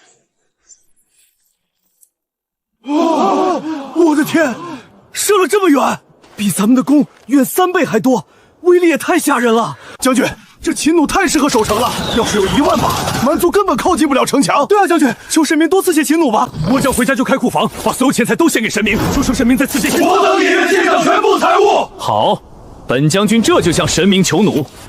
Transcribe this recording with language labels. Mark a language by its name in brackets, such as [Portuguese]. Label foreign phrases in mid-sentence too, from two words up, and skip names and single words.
[Chinese] 我的天，射了這麼遠，比咱們的弓遠3倍還多，威力也太嚇人了！將軍，這秦弩太適合守城了，要是有1萬把，蠻族根本靠近不了城牆。对啊，將軍，求神明多賜些秦弩吧！我將回家就開庫房，把所有錢財都獻給神明，說神明再賜些秦弩。我等也願獻上全部財物。好，本將軍這就向神明求弩。